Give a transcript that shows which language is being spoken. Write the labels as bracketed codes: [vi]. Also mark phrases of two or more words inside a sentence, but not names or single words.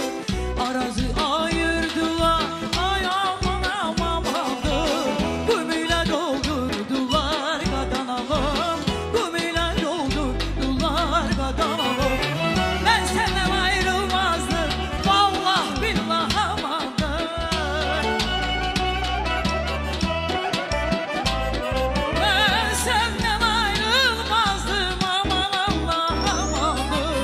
[az] Arazı ayırdılar ay aman amandır. Gümüyle doldurdular qadanalım. Gümüyle doldurdular qadanalım. [tr] Ben senden ayrılmazdım vallah billah amandır. Ben senden ayrılmazdım aman Allah amandır.